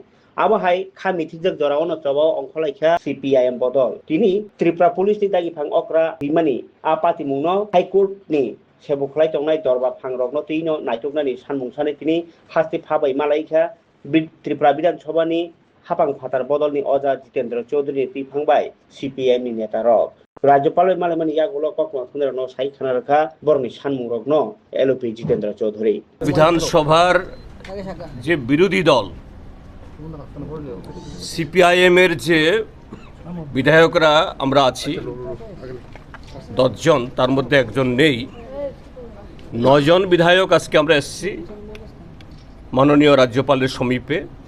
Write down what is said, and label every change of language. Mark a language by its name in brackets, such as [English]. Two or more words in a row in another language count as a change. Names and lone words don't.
[Terebu] आबहाय खामिथिजों जरावनो चबाव अंखलायखा सीपीआईएम बदल तिनि त्रिपुरा पुलिस नि दागिफां अक्रा हिमानि आपाति मुंनो हाइकोर्ट नि सेबुखलाय तंनाय दरबा फांरगनो तैनो नायटुकनानि सानमुंसानि तिनि हास्ति फाबाय मालायखा त्रिपुरा विधानसभानि हापां फातार बदलनि अजा जितेन्द्र चौधुरी तिफांबाय सीपीआईएम नि नेता रक राज्यपाल मालमनि यागुलो कखमा खुनेरनो साइ खानारखा बरनि सानमुरगनो एलपी जितेन्द्र चौधुरी [Bangla] বিধানসভার যে বিরোধী দল সিপিআইএমের যে বিধায়করা আমরা আছি 10 জন, তার মধ্যে একজন নেই। 9 জন বিধায়ক আজকে আমরা এসেছি মাননীয় রাজ্যপালের সমীপে।